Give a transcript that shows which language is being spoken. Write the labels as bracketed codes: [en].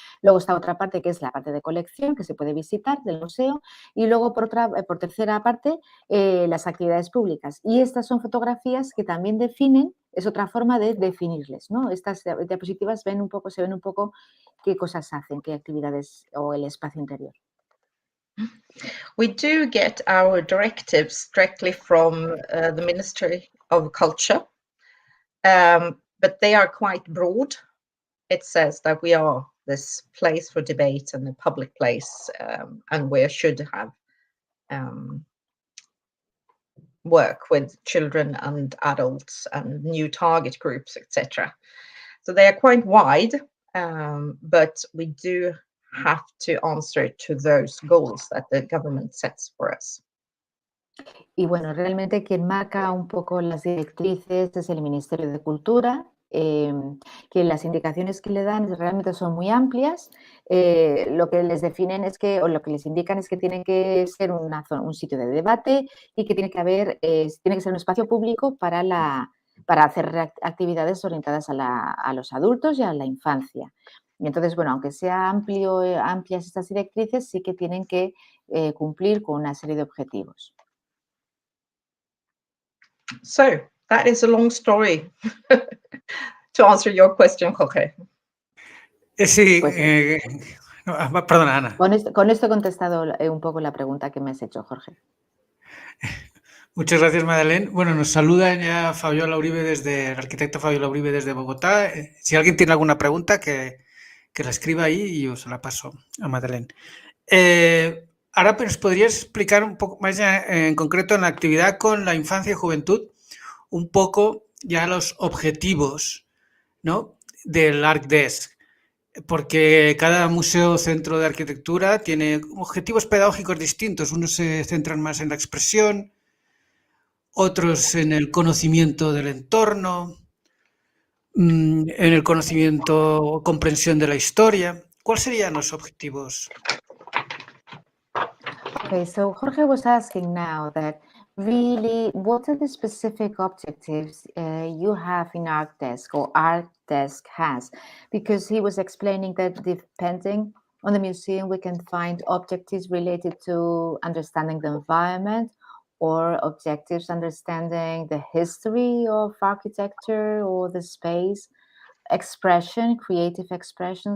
[es] Luego está otra parte que es la parte de colección, que se puede visitar del museo. Y luego, por tercera parte, las actividades públicas. Y estas son fotografías que también definen, es otra forma de definirles, ¿no? Estas diapositivas se ven un poco qué cosas hacen, qué actividades o el espacio interior. [en] We do get our directives directly from the Ministry of Culture, but they are quite broad. It says that we are this place for debate and a public place, and we should have work with children and adults and new target groups, etc. So they are quite wide, but we do have to answer to those goals that the government sets for us. [es] Y bueno, realmente quien marca un poco las directrices es el Ministerio de Cultura, que las indicaciones que le dan realmente son muy amplias. Lo que les definen es que, o lo que les indican es que tiene que ser un sitio de debate y que tiene que ser un espacio público para hacer actividades orientadas a los adultos y a la infancia. Y entonces, bueno, aunque sea amplias estas directrices, sí que tienen que cumplir con una serie de objetivos. [en] So that is a long story to answer your question, Jorge. [es] Sí, Pues, perdona, Ana. Con esto he contestado un poco la pregunta que me has hecho, Jorge. Muchas gracias, Madeléne. Bueno, nos saluda ya Fabiola Uribe el arquitecto Fabiola Uribe desde Bogotá. Si alguien tiene alguna pregunta, que la escriba ahí y yo se la paso a Madeléne. Ahora, ¿nos podrías explicar un poco más en concreto en la actividad con la infancia y juventud, un poco ya los objetivos, ¿no?, del ArkDes? Porque cada museo o centro de arquitectura tiene objetivos pedagógicos distintos. Unos se centran más en la expresión, otros en el conocimiento del entorno, en el conocimiento o comprensión de la historia. ¿Cuáles serían los objetivos? [en] Okay, so Jorge was asking now that really what are the specific objectives you have in ArkDes or ArkDes has? Because he was explaining that depending on the museum, we can find objectives related to understanding the environment or objectives understanding the history of architecture or the space, expression, creative expression.